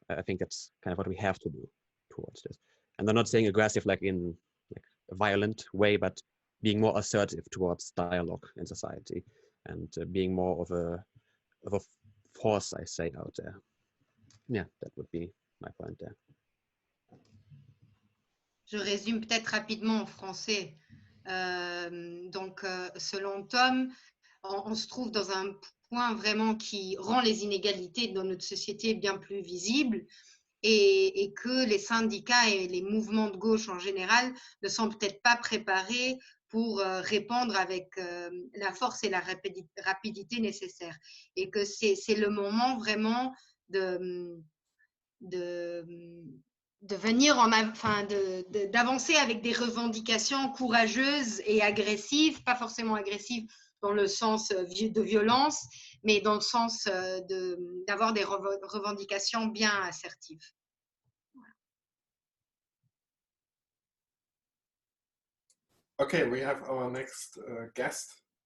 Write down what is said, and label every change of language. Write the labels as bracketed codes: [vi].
[en] I think that's kind of what we have to do towards this. And I'm not saying aggressive like in like a violent way, but being more assertive towards dialogue in society and being more of a force, I say, out there. Yeah, that would be my point there. [fr] Je résume peut-être rapidement en français. Selon Tom, on se trouve dans un point vraiment qui rend les inégalités dans notre société bien plus visibles et que les syndicats et les mouvements de gauche en général ne sont peut-être pas préparés pour répondre avec la force et la rapidité nécessaires. Et que c'est le moment vraiment de venir d'avancer avec des revendications courageuses et agressives, pas forcément agressives dans le sens de violence, mais dans le sens d'avoir des revendications bien assertives. Voilà. [en] Okay, we have our next guest.